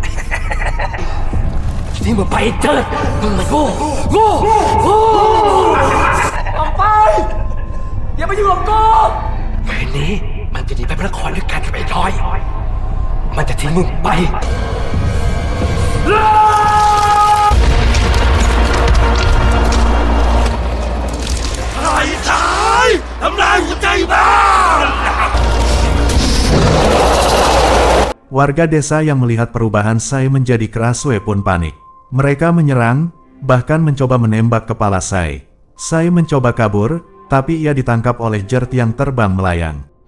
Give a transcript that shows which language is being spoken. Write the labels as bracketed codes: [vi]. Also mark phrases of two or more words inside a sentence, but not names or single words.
[th] นี่มึงไปเถิดมึงมันโง่ออกไปอย่ามายุ่งกับกูคืนนี้มันจะหนีไปพระนครด้วยกันกับไอ้น้อยมันจะทิ้งมึงไปไอ้ชายทำลายหัวใจบ้าน [id] Warga desa yang melihat perubahan Sai menjadi Kraswe pun panik. Mereka menyerang, bahkan mencoba menembak kepala Sai. Sai mencoba kabur, tapi ia ditangkap oleh Jert yang terbang melayang.